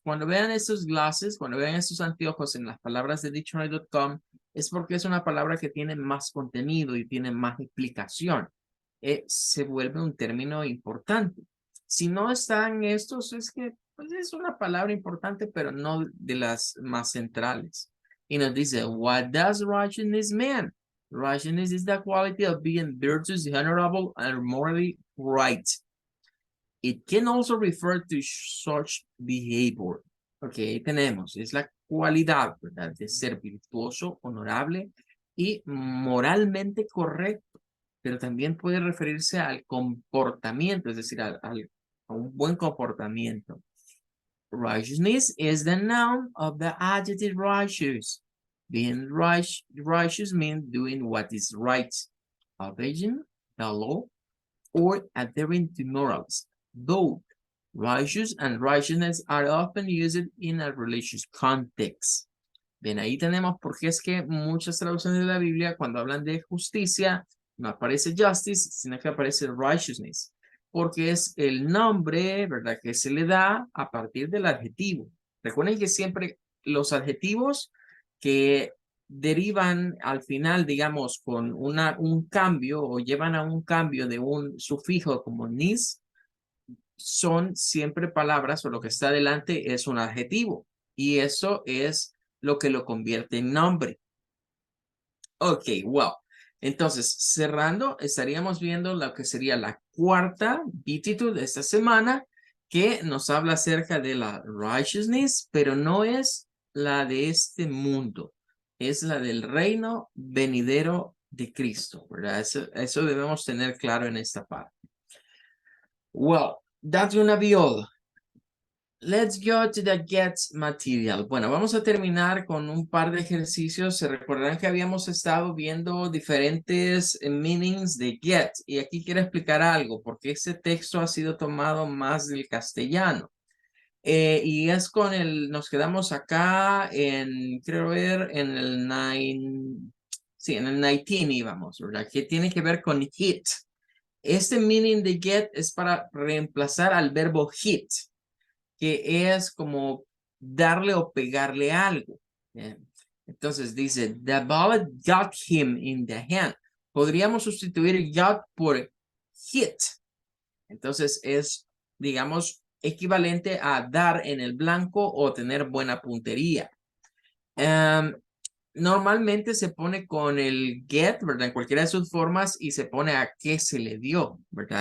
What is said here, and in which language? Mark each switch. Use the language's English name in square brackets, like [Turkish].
[Spanish] Cuando vean estos glasses, cuando vean estos anteojos en las palabras de dictionary.com, es porque es una palabra que tiene más contenido y tiene más explicación. Se vuelve un término importante. Si no están estos, es que pues, es una palabra importante, pero no de las más centrales. Y nos dice, [English] what does righteousness mean? Righteousness is the quality of being virtuous, honorable, and morally right. It can also refer to such behavior. [Spanish] Ok, ahí tenemos, es la cualidad, ¿verdad? De ser virtuoso, honorable y moralmente correcto, pero también puede referirse al comportamiento, es decir, a un buen comportamiento. [English] Righteousness is the noun of the adjective righteous. Being righteous means doing what is right, obeying the law, or adhering to morals. Both righteous and righteousness are often used in a religious context. [Spanish] Bien, ahí tenemos por qué es que muchas traducciones de la Biblia, cuando hablan de justicia, no aparece justice, sino que aparece righteousness, porque es el nombre, ¿verdad?, que se le da a partir del adjetivo. Recuerden que siempre los adjetivos que derivan al final, digamos, con un cambio o llevan a un cambio de un sufijo como nis, son siempre palabras o lo que está delante es un adjetivo. Y eso es lo que lo convierte en nombre. Ok, wow. Entonces, cerrando, estaríamos viendo lo que sería la cuarta beatitude de esta semana, que nos habla acerca de la righteousness, pero no es la de este mundo, es la del reino venidero de Cristo, ¿verdad? Eso debemos tener claro en esta parte. [English] Well, that's gonna be all. Let's go to the get material. [Spanish] Bueno, vamos a terminar con un par de ejercicios. Se recordarán que habíamos estado viendo diferentes meanings de get. Y aquí quiero explicar algo, porque ese texto ha sido tomado más del castellano. Y es con nos quedamos acá quiero ver, en el 9, sí, en el 19 íbamos, ¿verdad? Que tiene que ver con hit. Este meaning de get es para reemplazar al verbo hit, que es como darle o pegarle algo. Bien. Entonces dice, [English] the bullet got him in the hand. [Spanish] Podríamos sustituir got por hit. Entonces es, digamos, equivalente a dar en el blanco o tener buena puntería. Um, Normalmente se pone con el get, ¿verdad? En cualquiera de sus formas y se pone a qué se le dio, ¿verdad?